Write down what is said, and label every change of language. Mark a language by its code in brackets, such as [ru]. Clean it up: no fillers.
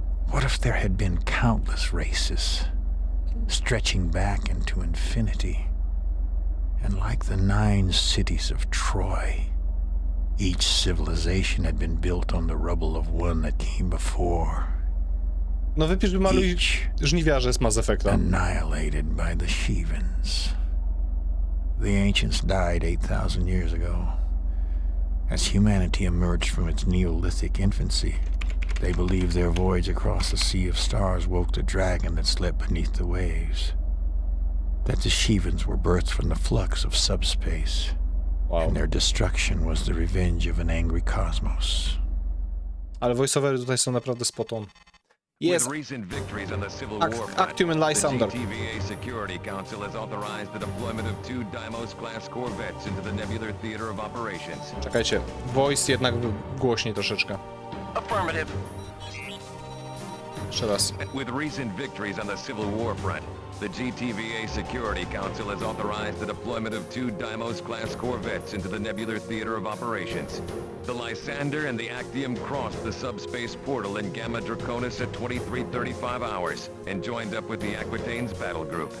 [en] What if there had been countless races, stretching back into infinity, and like the 9 cities of Troy, each civilization had been built on the rubble of one that came before, [pl] No wypisz, wymaluj żniwiarze z Mass Effecta. [en] annihilated by the Shivans. The ancients died 8,000 years ago. As humanity emerged from its Neolithic infancy, they believed their voyage across the Sea of Stars woke the dragon that slept beneath the waves. That the Shivans were birthed from the flux of subspace, and their destruction was the revenge of an angry cosmos. [pl] Ale voiceovery tutaj są naprawdę [en] spot on. [pl] Jest. [en] With recent victories on the Civil War front, Actium and the Lysander. GTVA Security Council has authorized the deployment of 2 Deimos-class corvettes into the Nebular Theater of Operations. [pl] Czekajcie, voice jednak głośniej troszeczkę. [en] Affirmative. [pl] Jeszcze raz. [en] With recent victories on the Civil War front, the GTVA Security Council has authorized the deployment of 2 Deimos-class corvettes into the Nebular Theater of Operations. The Lysander and the Actium crossed the subspace portal in Gamma Draconis at 23:35 hours and joined up with the Aquitane's battle group.